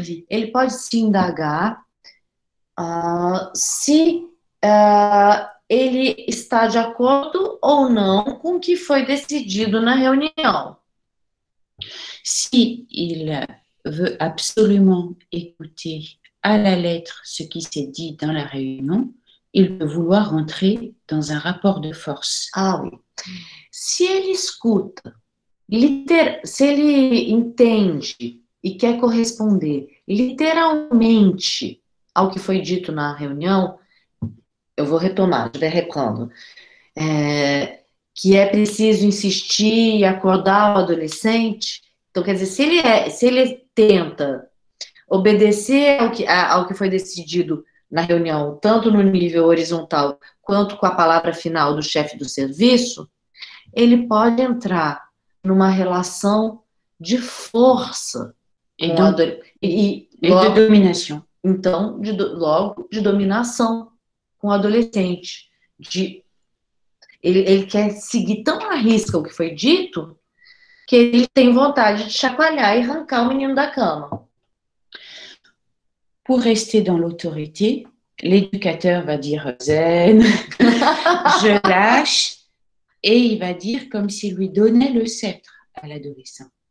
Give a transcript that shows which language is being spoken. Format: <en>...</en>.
<pt>Ele pode se indagar se ele está de acordo ou não com o que foi decidido na reunião.</pt> <fr>Si il veut absolument écouter à la lettre ce qui s'est dit dans la réunion, il peut vouloir rentrer dans un rapport de force. Ah oui.</fr> <pt>Se ele escuta, se ele entende e quer corresponder literalmente ao que foi dito na reunião, eu vou retomar,</pt> <fr>je vais reprendre,</fr> <pt>que é preciso insistir e acordar o adolescente. Então, quer dizer, se ele tenta obedecer ao que foi decidido na reunião, tanto no nível horizontal quanto com a palavra final do chefe do serviço, ele pode entrar numa relação de força e de dominação. Então, logo, de dominação com o adolescente. Ele quer seguir tão à risca o que foi dito que ele tem vontade de chacoalhar e arrancar o menino da cama.</pt> <fr>Pour rester dans l'autorité, l'éducateur va dire zen, je lâche, et il va dire comme s'il lui donnait le sceptre à l'adolescent.</fr>